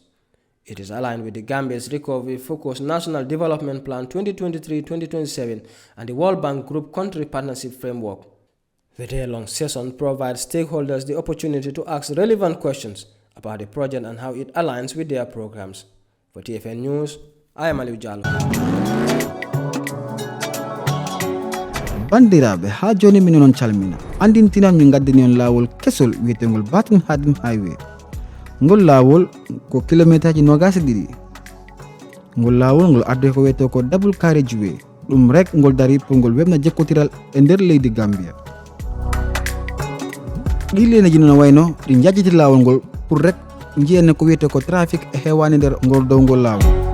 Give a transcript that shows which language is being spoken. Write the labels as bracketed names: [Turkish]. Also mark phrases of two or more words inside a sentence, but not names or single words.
[English] It is aligned with the Gambia's Recovery-Focused National Development Plan 2023-2027 and the World Bank Group Country Partnership Framework. The day-long session provides stakeholders the opportunity to ask relevant questions about the project and how it aligns with their programs. For TFN News, I am Aliu Jallo. [Fula] bandiraɓe ha joni min non calmina andintinan min gaddani on lawol kesol wiyetegol Batin Hadim Highway ngol lawol ko kilometre ji 22 ngol lawol ngol arde ko wiyete ko [English] double carriageway [Fula] ɗum rek ngol dari pour ngol webna jekkotiral e nder leydi Gambia ɗileneji noon wayno ɗi jajjiti lawol ngol pour rek jiyenne ko wiyete ko trafic e hewani nder ngol dow ngol lawol